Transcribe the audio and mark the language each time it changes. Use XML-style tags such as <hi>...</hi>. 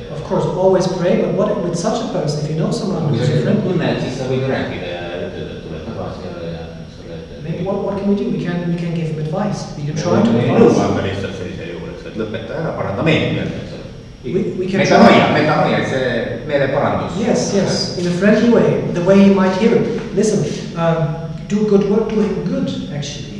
<en>Of course, always pray, but what with such a person, if you know someone who's your friend?</en> <et>Siis sa võid rääkida ja ütelda, et tuleb tagasi ja</et> <en>maybe what can we do? We can give him advice. We can try to advise.</en> <et>Nõuanda lihtsalt sellisel juhul, et lõpeta ära, paranda meelt. Metanoia, see meeleparandus.</et> <en>Yes, in a friendly way, the way he might hear it. Listen, do good work, do him good, actually.</en>